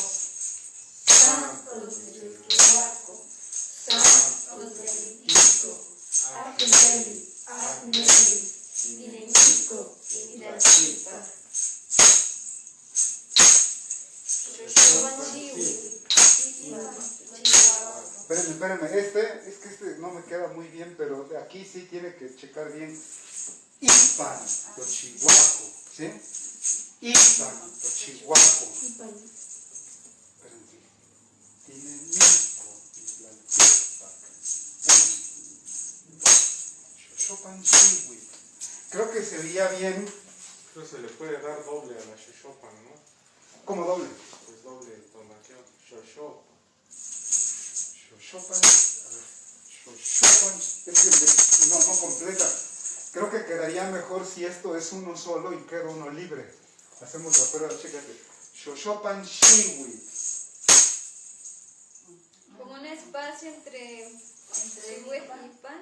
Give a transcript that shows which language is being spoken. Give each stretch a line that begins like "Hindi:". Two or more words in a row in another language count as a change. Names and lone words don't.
Nahuatl languages: Santo Tlehuaco, Santo Telinchico, Ajneli, Ajneli, Nejico, Intlachipa,
Spanish: Espérenme, es que este no me queda muy bien, pero de aquí sí tiene que checar bien.
Nahuatl languages: Ipan, Tochihuaco, ¿sí? Ipan, Tochihuaco. Espérense. Tinemico, Intlaltepac. Xochopanchihui.
Spanish: Creo que se veía bien. Creo que se le puede dar doble a la Xochopan, ¿no? ¿Cómo doble? Pues doble tonaqueo. Xochopan. Xochopan. A ver. Xochopan. Es que no completa. Creo que quedaría mejor si esto es uno solo y queda uno libre. Hacemos la prueba, chécate.
Nahuatl languages: Xochopan Shiwi.
Spanish: Como un espacio entre Chihuahua y Pan,